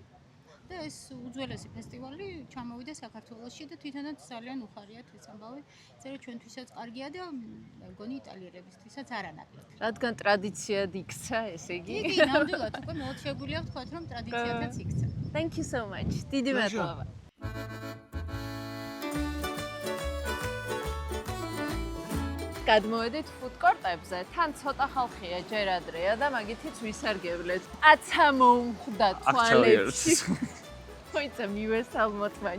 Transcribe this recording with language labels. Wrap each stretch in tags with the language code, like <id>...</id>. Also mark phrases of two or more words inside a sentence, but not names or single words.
<ka>და ეს უძველესი ფესტივალი ჩამოვიდა საქართველოში და თვითონაც ძალიან უხარიათ ეს ამბავი. წერა ჩვენთვისაც კარგია და მე მგონი იტალიელებისთვისაც არანაკლებ. რადგან ტრადიციად იქცა, ესე იგი. კი, ნამდვილად უკვე მეოთხეულია ვთქვათ რომ ტრადიციადაც იქცა.</ka> <en>Thank you so much.</en> <ka>დიდი მადლობა. გადმოვედით ფუდკორტებზე, თან ცოტა ხალხია ჯერ ადრეა და მაგითიც ვისარგებლეთ. აცა მომხვდა თვალებში. ხოიცა მივესალმოთ მაინც.</ka>